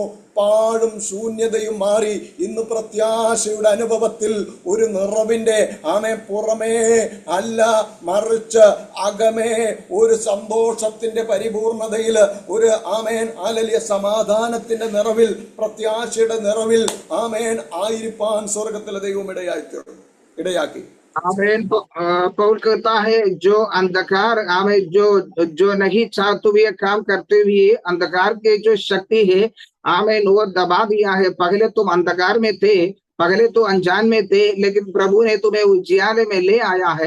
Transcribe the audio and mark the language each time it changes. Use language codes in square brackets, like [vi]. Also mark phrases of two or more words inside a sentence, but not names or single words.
[ml] പാഴും ശൂന്യതയും മാറി ഇന്ന് പ്രത്യാശയുടെ അനുഭവത്തിൽ ഒരു നിറവിന്റെ, ആമേ, പുറമേ അല്ല, മറിച്ച് അകമേ ഒരു സന്തോഷത്തിന്റെ പരിപൂർണതയിൽ, ഒരു ആമേൻ ഹല്ലേലൂയ സമാധാനത്തിന്റെ നിറവിൽ, പ്രത്യാശയുടെ നിറവിൽ ആമേൻ ആയിരിക്കാൻ സ്വർഗത്തിലെ ദൈവം ഇടയാക്കി. [hi] आमेन. पौल कहता है, जो अंधकार हमें जो नहीं चाहते हुए काम करते हुए अंधकार के जो शक्ति है, आमेन, वो दबा दिया है. पहले तुम अंधकार में थे, पहले तो अनजान में थे, लेकिन प्रभु ने तुम्हें उजियारे में ले आया है.